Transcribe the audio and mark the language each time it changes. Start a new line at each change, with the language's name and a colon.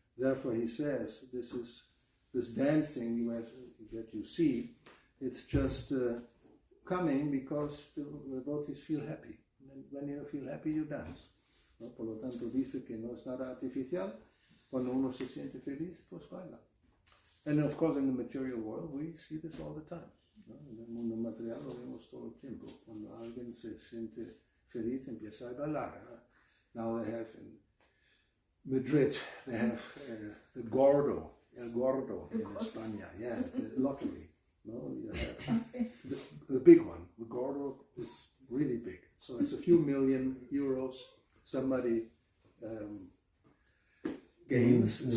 English: Therefore, he says, this dancing that you see, it's just coming because the devotees feel happy. And when you feel happy, you dance.
Spanish: ¿No? Por lo tanto, dice que no es nada artificial. Cuando uno se siente feliz, pues baila.
English: And of course, in the material world, we see this all the time.
Spanish: ¿No? En el mundo material lo vemos todo el tiempo. Cuando alguien se siente feliz, empieza a bailar.
English: Now they have in Madrid, they have the Gordo, El Gordo in España. Yeah, it's a lottery. No, you have the big one. The Gordo is really big. So it's a few million euros. Somebody gains.